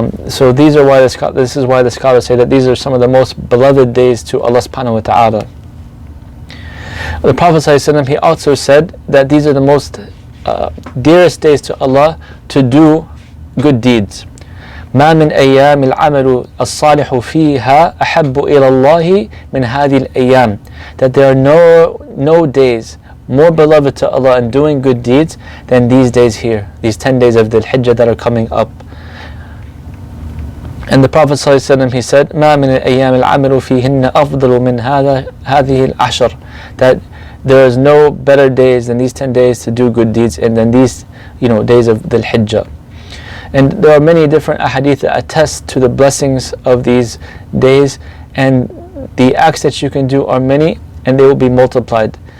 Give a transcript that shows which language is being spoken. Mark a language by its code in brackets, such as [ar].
[en] So this is why the scholars say that these are some of the most beloved days to Allah subhanahu wa ta'ala. The Prophet ﷺ, he also said that these are the most dearest days to Allah to do good deeds. [ar] ما من أيام العمل الصالح فيها أحب إلى الله من هذه الأيام. [en] That there are no days more beloved to Allah in doing good deeds than these days here, these 10 days of the Hijjah that are coming up. And the Prophet ﷺ, he said, [ar] ما من الأيام العمل فيهن أفضل من هذه العشر. [en] That there is no better days than these 10 days to do good deeds and than these days of the Hijjah. And there are many different ahadith that attest to the blessings of these days, and the acts that you can do are many and they will be multiplied.